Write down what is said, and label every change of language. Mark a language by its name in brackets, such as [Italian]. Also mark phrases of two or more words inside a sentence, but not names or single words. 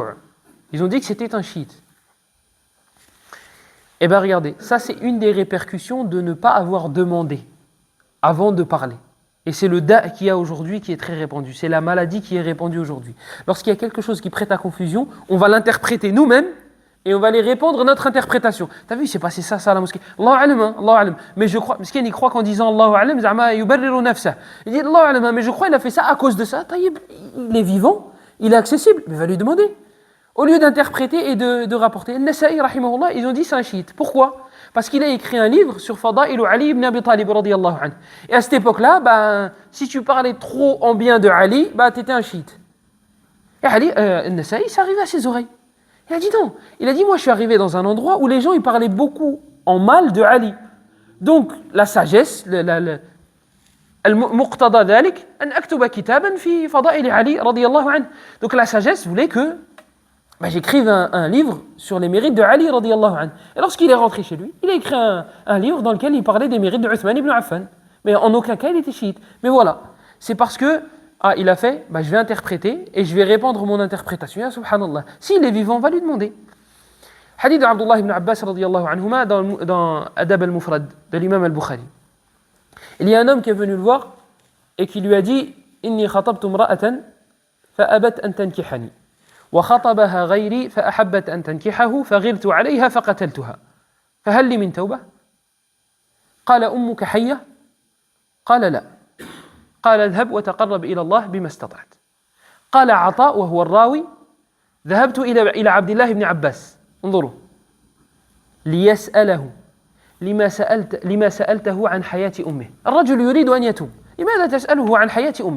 [French] Ils ont dit que c'était un chiite. Eh bien regardez, ça c'est une des répercussions de ne pas avoir demandé avant de parler. Et c'est le da' qu'il y a aujourd'hui qui est très répandu. C'est la maladie qui est répandue aujourd'hui. Lorsqu'il y a quelque chose qui prête à confusion, on va l'interpréter nous-mêmes et on va aller répondre notre interprétation. T'as vu, c'est passé ça à la mosquée. [Arabic] الله أعلم، الله أعلم. [French] Mais je crois, parce qu'il croit qu'en disant [Arabic] الله أعلم, زعما يبرر نفسه. [French] Il dit [Arabic] الله أعلم, [French] mais je crois qu'il a fait ça à cause de ça. Taïb, il est vivant, il est accessible, mais va lui demander. Au lieu d'interpréter et de rapporter. An-Nasa'i, rahimahullah, ils ont dit c'est un chiite. Pourquoi ? Parce qu'il a écrit un livre sur Fada'il Ali ibn Abi Talib [Arabic] رضي الله عنه. [French] Et à cette époque-là, si tu parlais trop en bien de Ali, tu étais un chiite. Et Ali, An-Nasa'i, ça arrivait à ses oreilles. Il a dit non. Il a dit, moi je suis arrivé dans un endroit où les gens ils parlaient beaucoup en mal de Ali. Donc la sagesse, [Arabic] المقتضى ذلك أن أكتب كتابا في فضائل علي رضي الله عنه. [French] Donc la sagesse voulait que j'écrive un livre sur les mérites de Ali [Arabic] رضي الله عنه. [French] Et lorsqu'il est rentré chez lui, il a écrit un livre dans lequel il parlait des mérites de Uthman ibn Affan. Mais en aucun cas il était chiite. Mais voilà, c'est parce que il a fait, je vais interpréter et je vais répandre mon interprétation. [Arabic] يا سبحان الله. [French] S'il est vivant, on va lui demander. Hadith d'Abdullah ibn Abbas [Arabic] رضي الله عنهما [French] dans Adab al-Mufrad de l'imam al-Bukhari. Il y a un homme qui est venu le voir et qui lui a dit [Arabic] إني خطبت امرأة فأبت أن تنكحني. وخطبها غيري فأحبت أن تنكحه فغرت عليها فقتلتها فهل لي من توبة؟ قال أمك حية؟ قال لا قال اذهب وتقرب إلى الله بما استطعت قال عطاء وهو الراوي ذهبت إلى عبد الله بن عباس انظروا ليسأله لما سألته عن حياة أمه الرجل يريد أن يتوب لماذا تسأله عن حياة أمه؟